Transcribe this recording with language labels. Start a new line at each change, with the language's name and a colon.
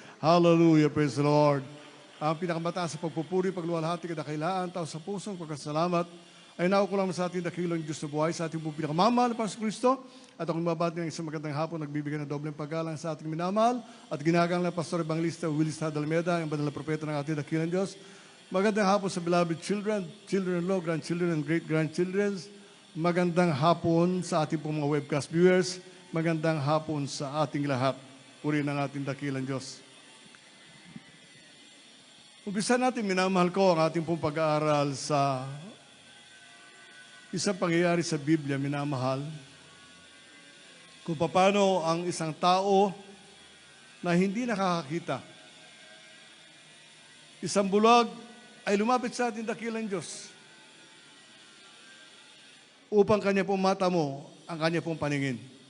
English: Hallelujah, praise the Lord.
Filipino: Ang pinakamataas sa pagpupuri, pagluwalhati, kadakailaan, tao sa pusong pagkasalamat, ay nakukulang sa ating dakilang Diyos na buhay, sa ating pong pinakamamahal na Panginoon Kristo. At akong mabati ng isang magandang hapon, nagbibigay ng dobleng paggalang sa ating minamahal at ginagalang na Pastor Evangelista Willis Dalmeda, ang banal na propeta ng ating dakilang Diyos. Magandang hapon sa
English: beloved children, children-in-law, grandchildren, and great-grandchildren.
Filipino: Magandang hapon sa ating pong mga webcast viewers. Magandang hapon sa ating lahat. Puri ng ating dakilang Diyos. Umpisa natin, minamahal ko, ang ating pong pag-aaral sa isang pangyayari sa Biblia, minamahal, kung paano ang isang tao na hindi nakakakita, isang bulag ay lumapit sa ating dakilang Diyos upang kanya pong mata mo ang kanya pong paningin.